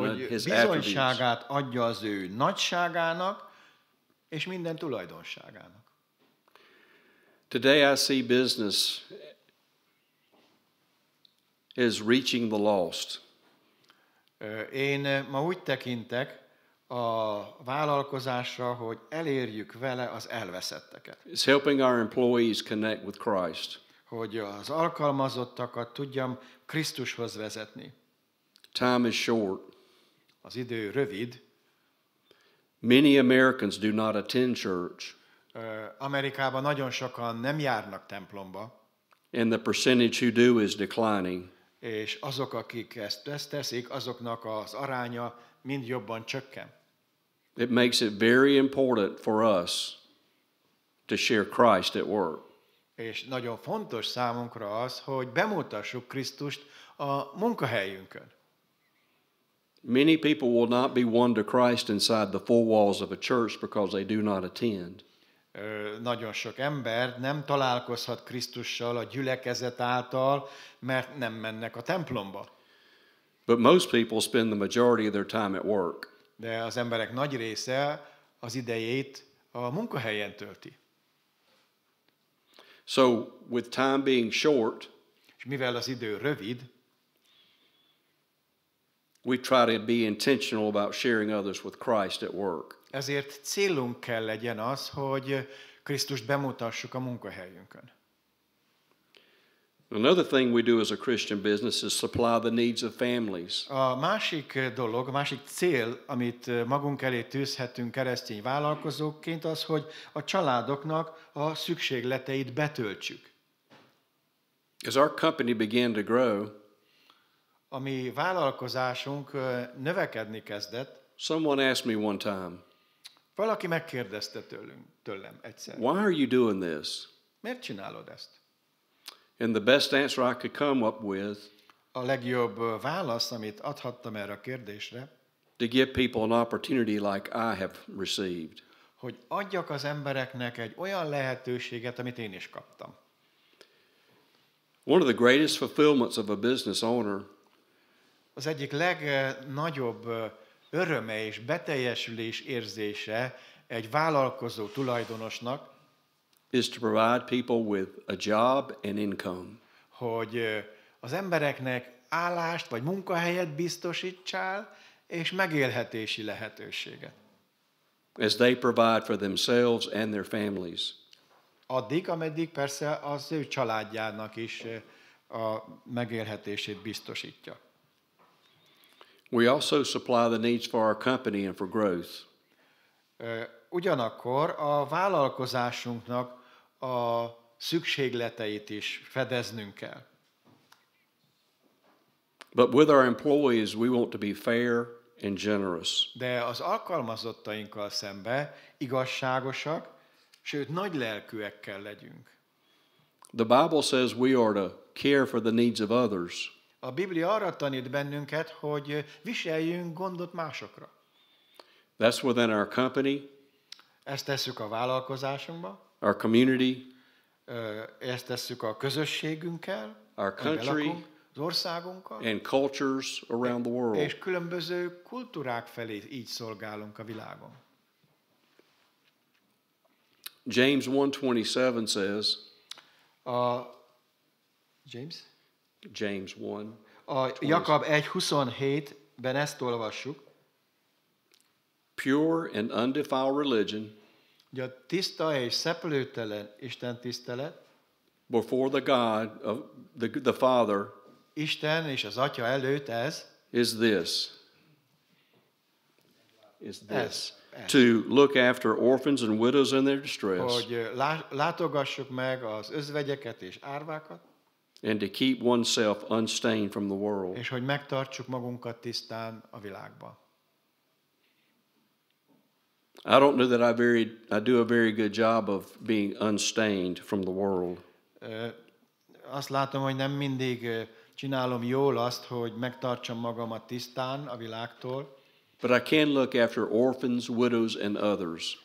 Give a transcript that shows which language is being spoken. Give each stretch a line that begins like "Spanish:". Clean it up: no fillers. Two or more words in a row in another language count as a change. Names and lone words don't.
Hungarian: hogy
English: His attributes.
Hungarian: bizonyságát adja az ő nagyságának és minden tulajdonságának.
English: Today I see business as reaching the lost.
Hungarian: Én ma úgy tekintek a vállalkozásra, hogy elérjük vele az elveszetteket.
English: It's helping our employees connect with Christ.
Hungarian: Hogy az alkalmazottakat tudjam Krisztushoz vezetni.
English: Time is short.
Hungarian: Az idő rövid.
English: Many Americans do not attend church,
Hungarian: Amerikában nagyon sokan nem járnak templomba,
English: and the percentage who do is declining.
Hungarian: és azok, akik ezt teszik, azoknak az aránya mind jobban csökken.
English: It makes it very important for us to share Christ at work.
Hungarian: És nagyon fontos számunkra az, hogy bemutassuk Krisztust a munkahelyünkön.
English: Many people will not be won to Christ inside the four walls of a church because they do not attend.
Hungarian: Nagyon sok ember nem találkozhat Krisztussal a gyülekezet által, mert nem mennek a templomba.
English: But most people spend the majority of their time at work.
Hungarian: De az emberek nagy része az idejét a munkahelyen tölti.
English: So, with time being short,
Hungarian: És mivel az idő rövid,
English: we try to be intentional about sharing others with Christ at work.
Hungarian: ezért célunk kell legyen az, hogy Krisztust bemutassuk a munkahelyünkön.
English: Another thing we do as a Christian business is supply the needs of families.
Hungarian: A másik dolog, a másik cél, amit magunk elé tűzhetünk keresztény vállalkozóként, az, hogy a családoknak a szükségleteit betöltsük.
English: As our company began to grow,
Hungarian: A mi vállalkozásunk növekedni kezdett.
English: someone asked me one time,
Hungarian: Valaki megkérdezte tőlem egyszer,
English: "Why are you doing this?"
Hungarian: miért csinálod ezt?
English: And the best answer I could come up with,
Hungarian: A legjobb válasz, amit adhattam erre a kérdésre,
English: to give people an opportunity like I have received.
Hungarian: hogy adjak az embereknek egy olyan lehetőséget, amit én is kaptam.
English: One of the greatest fulfillments of a business owner
Hungarian: Az egyik legnagyobb öröme és beteljesülés érzése egy vállalkozó tulajdonosnak,
English: is to provide people with a job and income.
Hungarian: hogy az embereknek állást vagy munkahelyet biztosítsál, és megélhetési lehetőséget.
English: As they provide for themselves and their families.
Hungarian: Addig, ameddig persze az ő családjának is a megélhetését biztosítja.
English: We also supply the needs for our company and for growth.
Hungarian: Ugyanakkor a vállalkozásunknak a szükségleteit is fedeznünk kell.
English: But with our employees, we want to be fair and generous.
Hungarian: De az alkalmazottainkkal szembe igazságosak, sőt nagy lelkűek kell legyünk.
English: The Bible says we are to care for the needs of others.
Hungarian: A Biblia arra tanít bennünket, hogy viseljünk gondot másokra.
English: That's within our company,
Hungarian: Ezt tesszük a vállalkozásunkba,
English: our community,
Hungarian: ezt tesszük a közösségünkkel,
English: our
Hungarian: amiben
English: country,
Hungarian: lakunk, az országunkkal,
English: and cultures around the world.
Hungarian: és különböző kultúrák felé így szolgálunk a világon.
English: James 1:27 says,
Hungarian: A James? James 1, A Jakab 1:27-ben ezt olvassuk,
English: pure and undefiled religion
Hungarian: hogy a tiszta és szeplőtelen Isten tisztelet,
English: before the God of the Father
Hungarian: Isten és az Atya előtt ez,
English: is this.
Hungarian: Ez.
English: To look after orphans and widows in their distress,
Hungarian: hogy látogassuk meg az özvegyeket és árvákat,
English: and to keep oneself unstained from the world.
Hungarian: és hogy megtartsuk magunkat tisztán a világban.
English: I don't know that I do a very good job of being unstained from the world.
Hungarian: Azt látom, hogy nem mindig csinálom jól azt, hogy megtartsam magamat tisztán a világtól,
English: But I can look after orphans, widows, and others.